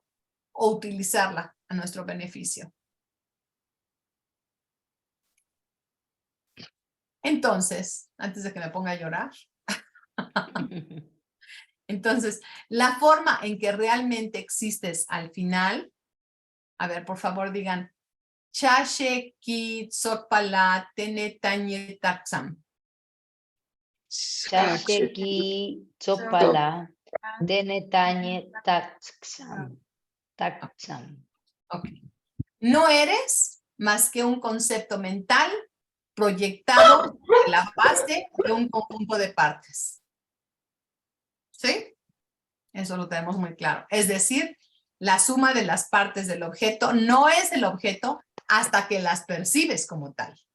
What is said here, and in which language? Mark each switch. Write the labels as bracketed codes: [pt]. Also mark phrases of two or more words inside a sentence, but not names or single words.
[es] O utilizarla a nuestro beneficio. Entonces, antes de que me ponga a llorar, entonces, la forma en que realmente existes al final, a ver, por favor digan, [bo] ཆ་ཤས་ཀྱི་ཚོགས་པ་ལ་བརྟེན་ནས་བཏགས་ཙམ. ཆ་ཤས་ཀྱི་ཚོགས་པ་ལ་བརྟེན་ནས་བཏགས་ཙམ. [es] Ok. No eres más que un concepto mental proyectado en la base de un conjunto de partes. ¿Sí? Eso lo tenemos muy claro. Es decir, la suma de las partes del objeto no es el objeto hasta que las percibes como tal.